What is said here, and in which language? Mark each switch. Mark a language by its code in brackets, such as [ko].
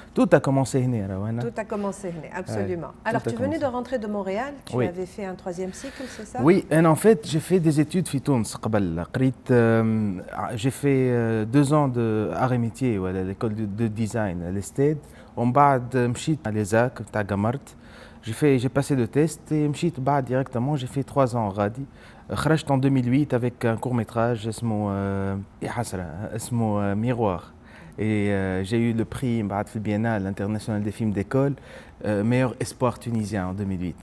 [fr] Tout a commencé ici, Rawana. Tout a commencé ici, absolument. Alors tu venais de rentrer de Montréal, tu avais fait un 3e cycle, c'est ça? Oui, et en fait j'ai fait des études [ar] في تونس قبل. [fr] J'ai fait 2 ans d'art et métier à l'école de design à l'ESTED. [ar] ومن بعد مشيت [fr] à l'ESAC [ar] تاع قمرت. [fr] J'ai passé le test et [ar] مشيت بعد [fr] directement, j'ai fait 3 ans [ar] غادي. خرجت [fr] en 2008 avec un court-métrage [ar] اسمه [fr] Miroir. Et j'ai eu le prix [ar] بعد في البينال [fr] international des films d'école, meilleur espoir tunisien en 2008.